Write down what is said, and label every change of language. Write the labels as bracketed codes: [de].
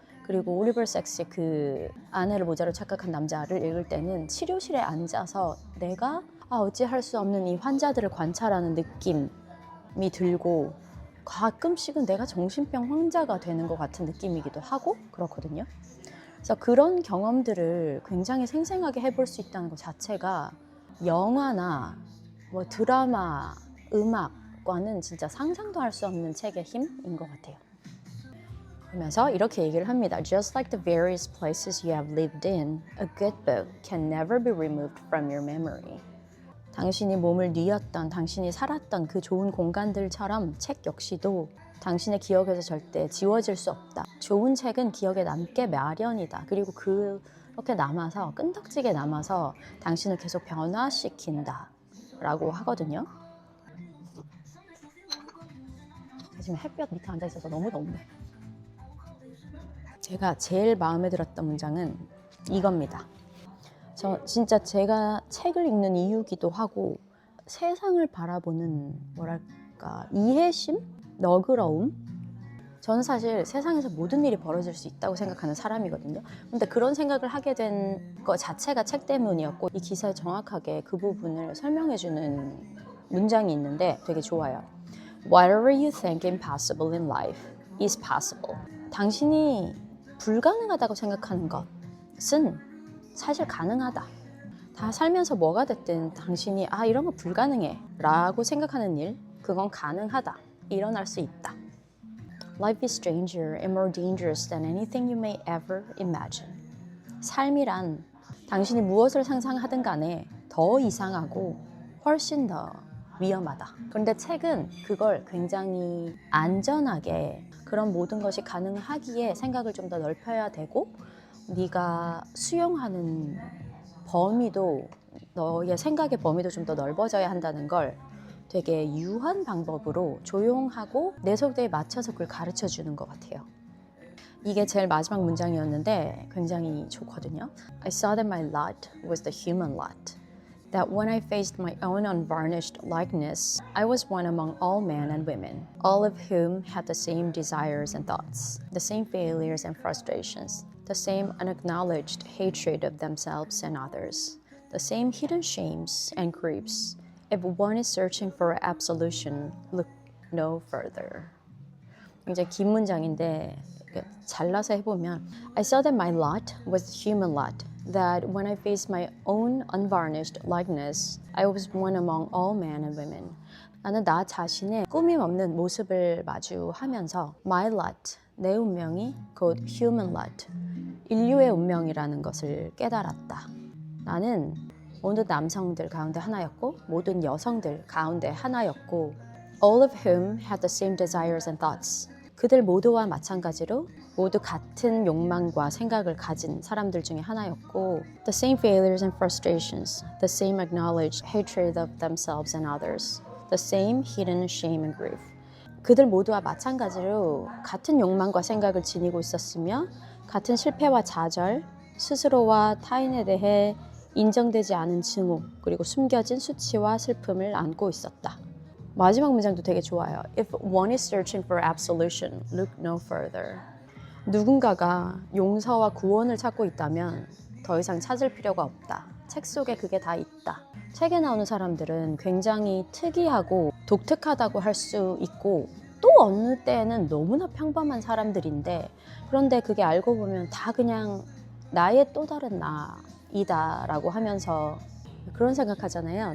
[ko] 그리고 올리버 섹스의 그 아내를 모자로 착각한 남자를 읽을 때는 치료실에 앉아서 내가 어찌할 수 없는 이 환자들을 관찰하는 느낌이 들고 가끔씩은 내가 정신병 환자가 되는 것 같은 느낌이기도 하고 그렇거든요. 그래서 그런 경험들을 굉장히 생생하게 해볼 수 있다는 것 자체가 영화나 뭐 드라마, 음악과는 진짜 상상도 할 수 없는 책의 힘인 것 같아요. 그러면서 이렇게 얘기를 합니다. [en] Just like the various places you have lived in, a good book can never be removed from your memory. [ko] 당신이 몸을 뉘었던, 당신이 살았던 그 좋은 공간들처럼 책 역시도 당신의 기억에서 절대 지워질 수 없다. 좋은 책은 기억에 남게 마련이다. 그리고 그렇게 남아서 끈덕지게 남아서 당신을 계속 변화시킨다 라고 하거든요. 지금 햇볕 밑에 앉아 있어서 너무 덥네. 제가 제일 마음에 들었던 문장은 이겁니다. 진짜 제가 책을 읽는 이유기도 하고 세상을 바라보는 뭐랄까 이해심? 너그러움? 저는 사실 세상에서 모든 일이 벌어질 수 있다고 생각하는 사람이거든요. 근데 그런 생각을 하게 된 것 자체가 책 때문이었고 이 기사에 정확하게 그 부분을 설명해주는 문장이 있는데 되게 좋아요. [en] Whatever you think impossible in life is possible. [ko] 당신이 불가능하다고 생각하는 것은 사실 가능하다. 다 살면서 뭐가 됐든 당신이 이런 거 불가능해 라고 생각하는 일 그건 가능하다. 일어날 수 있다. [en] Life is stranger and more dangerous than anything you may ever imagine. [ko] 삶이란 당신이 무엇을 상상하든 간에 더 이상하고 훨씬 더 위험하다. 그런데 책은 그걸 굉장히 안전하게 그런 모든 것이 가능하기에 생각을 좀 더 넓혀야 되고 네가 수용하는 범위도 너의 생각의 범위도 좀 더 넓어져야 한다는 걸 되게 유한 방법으로 조용하고 내 속도에 맞춰서 그걸 가르쳐 주는 것 같아요. 이게 제일 마지막 문장이었는데 굉장히 좋거든요. [en] I saw that my lot was the human lot. That when I faced my own unvarnished likeness, I was one among all men and women, all of whom had the same desires and thoughts, the same failures and frustrations, the same unacknowledged hatred of themselves and others, the same hidden shames and griefs. If one is searching for absolution, look no further. [ko] 굉장히 긴 문장인데 잘라서 해보면 [en] I saw that my lot was the human lot. That when I faced my own unvarnished likeness, I was one among all men and women. [ko] 나는 나 자신의 꾸밈 없는 모습을 마주하면서 [en] my lot, [ko] 내 운명이 곧 [en] human lot, [ko] 인류의 운명이라는 것을 깨달았다. 나는 모든 남성들 가운데 하나였고 모든 여성들 가운데 하나였고 [en] all of whom had the same desires and thoughts. [ko] 그들 모두와 마찬가지로 모두 같은 욕망과 생각을 가진 사람들 중에 하나였고 [en] the same failures and frustrations, the same acknowledged hatred of themselves and others, the same hidden shame and grief. [ko] 그들 모두와 마찬가지로 같은 욕망과 생각을 지니고 있었으며 같은 실패와 좌절, 스스로와 타인에 대해 인정되지 않은 증오, 그리고 숨겨진 수치와 슬픔을 안고 있었다. 마지막 문장도 되게 좋아요. [en] If one is searching for absolution, look no further. [ko] 누군가가 용서와 구원을 찾고 있다면 더 이상 찾을 필요가 없다. 책 속에 그게 다 있다. 책에 나오는 사람들은 굉장히 특이하고 독특하다고 할 수 있고 또 어느 때에는 너무나 평범한 사람들인데 그런데 그게 알고 보면 다 그냥 나의 또 다른 나이다라고 하면서 그런 생각하잖아요.